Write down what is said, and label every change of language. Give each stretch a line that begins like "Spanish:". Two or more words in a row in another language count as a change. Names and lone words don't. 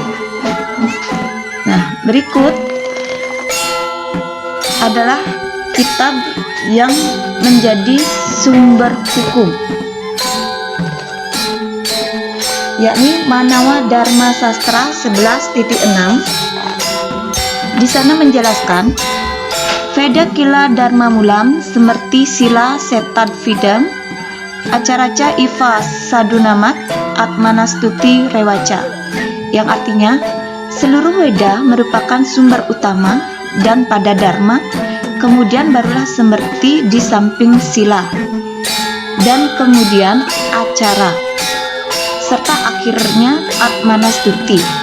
Indonesian: Nah, berikut adalah kitab yang menjadi sumber hukum, yakni Manawa Dharma Sastra 11.6. Di sana menjelaskan
Sanskrit: Veda Kila Dharma Mulam Smrti Sila Setad Vidam Acaraca Iva Sadunamat Atmanastuti Rewaca,
Indonesian: yang artinya seluruh Weda merupakan sumber utama dan pada Dharma, kemudian barulah Smrti di samping Sila, dan kemudian Acara, serta akhirnya Atmanastuti.